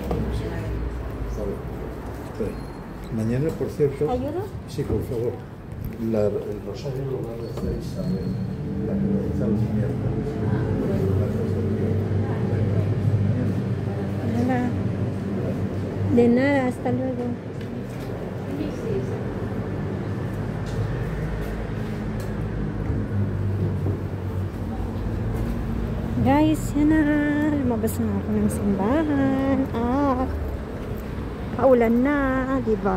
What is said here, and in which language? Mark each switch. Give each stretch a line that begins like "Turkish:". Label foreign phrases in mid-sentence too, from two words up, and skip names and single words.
Spanish: Mañana, por cierto. ¿Ayuda? Sí, por favor. El rosario lo va a rezar Isabel, la que lo reza los miércoles.
Filipino: Wala.
Spanish: De nada, hasta luego.
Filipino: Guys, yan na. Lumabas na ako ng simbahan. At paulan na, diba?